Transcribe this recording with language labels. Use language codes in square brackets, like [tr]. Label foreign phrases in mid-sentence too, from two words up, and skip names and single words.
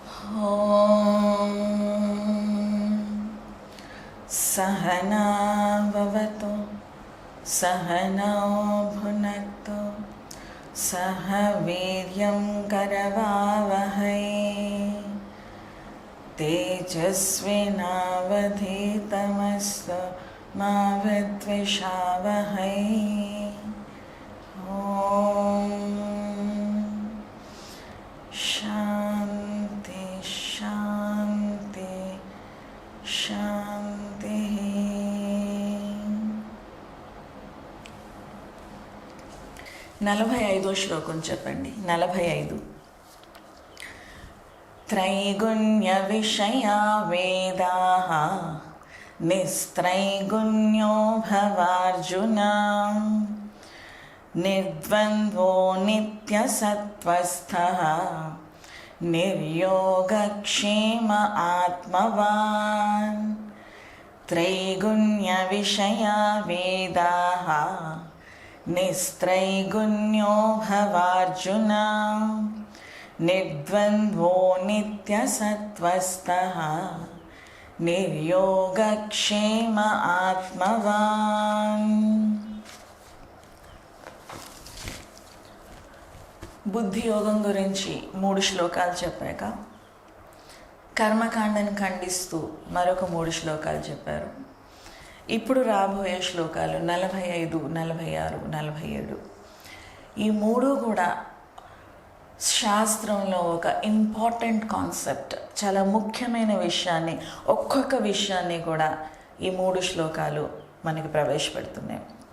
[sa] ॐ सहना भवतु सहनौ भुनक्तु सह वीर्यं करवावहै तेजस्विनावधीतमस्तु मा विद्विषावहै। ॐ शान्ति शान्ति शान्ति। [te] 45వ శ్లోకం చెప్పండి. [sa] 45 त्रैगुण्य विषया वेदाः निस्त्रैगुण्यो भवार्जुन निर्द्वन्द्वो नित्यसत्त्वस्थः निर्योगक्षेम आत्मवान्। त्रैगुण्य विषया वेदाः निस्त्रैगुण्यो भवार्जुन निर्द्वन्द्वो नित्यसत्त्वस्थः निर्योगक्षेम आत्मवान्। [te] బుద్ధి యోగం గురించి 3 శ్లోకాలు చెప్పాక కర్మకాండను ఖండిస్తూ మరొక 3 శ్లోకాలు చెప్పారు. ఇప్పుడు రాబోయే శ్లోకాలు 45, 46, 47 ఈ 3 కూడా శాస్త్రంలో ఒక [en] important concept, [te] చాలా ముఖ్యమైన విషయాన్ని, ఒక్కొక్క విషయాన్ని కూడా ఈ 3 శ్లోకాలు మనకి ప్రవేశపెడుతున్నాయి.